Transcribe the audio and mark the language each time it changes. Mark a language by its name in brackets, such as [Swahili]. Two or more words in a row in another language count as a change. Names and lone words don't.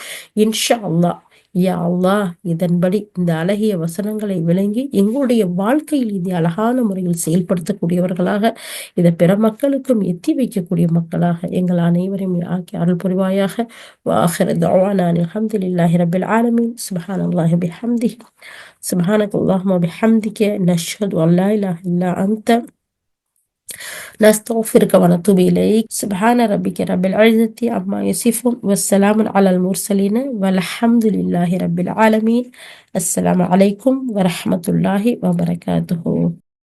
[Arabic] إن شاء الله, يا الله, [Tamil] இதன்படி இந்த அழகிய வசனங்களை விளங்கி எங்களுடைய வாழ்க்கையில் இதை அழகான முறையில் செயல்படுத்தக்கூடியவர்களாக, இதை பிற மக்களுக்கும் எத்தி வைக்கக்கூடிய மக்களாக எங்கள் அனைவரையும் ஆக்கி அருள் புரிவாயாக. [Arabic] وآخر دعوانا الحمد لله رب العالمين. سبحان الله بحمده، سبحانك اللهم بحمدك، نشهد أن لا إله إلا أنت, نستغفرك ونتوب إليك. سبحان ربك رب العزة عما يصفون، والسلام على المرسلين، والحمد لله رب العالمين. السلام عليكم ورحمة الله وبركاته.